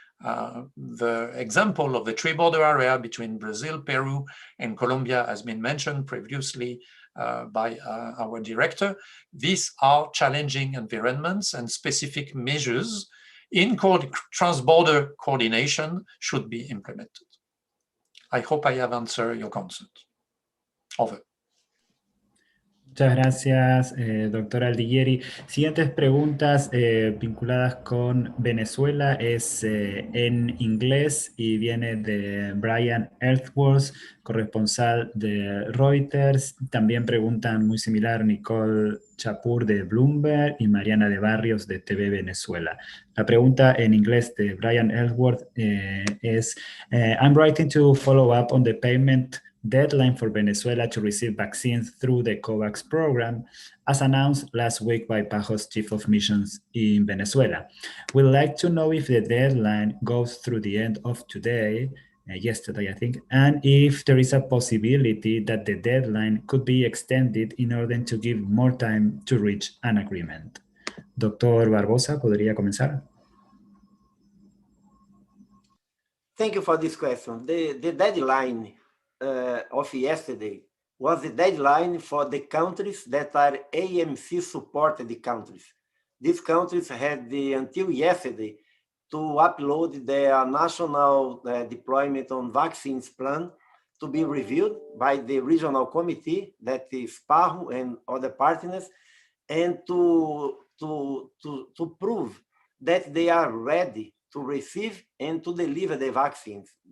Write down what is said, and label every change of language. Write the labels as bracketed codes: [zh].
[en] The example of the tree border area between Brazil, Peru, and Colombia has been mentioned previously by our director. These are challenging environments, and specific measures in trans-border coordination should be implemented. I hope I have answered your concerns. Over. [es] Muchas gracias, doctor Aldiguieri. Siguientes preguntas vinculadas con Venezuela es en inglés y viene de Brian Earthworth, corresponsal de Reuters. También preguntan muy similar Nicole Chapur de Bloomberg y Mariana de Barrios de TV Venezuela. La pregunta en inglés de Brian Earthworth es [en] I'm writing to follow up on the payment deadline for Venezuela to receive vaccines through the COVAX program, as announced last week by PAHO's Chief of Missions in Venezuela. We'd like to know if the deadline goes through the end of today, yesterday I think, and if there is a possibility that the deadline could be extended in order to give more time to reach an agreement. [es] Doctor Barbosa, ¿podría comenzar? [en] Thank you for this question. The deadline of yesterday was the deadline for the countries that are AMC supported countries. These countries had until yesterday to upload their national deployment on vaccines plan to be reviewed by the regional committee, that is PAHO and other partners, and to prove that they are ready to receive and to deliver the vaccines.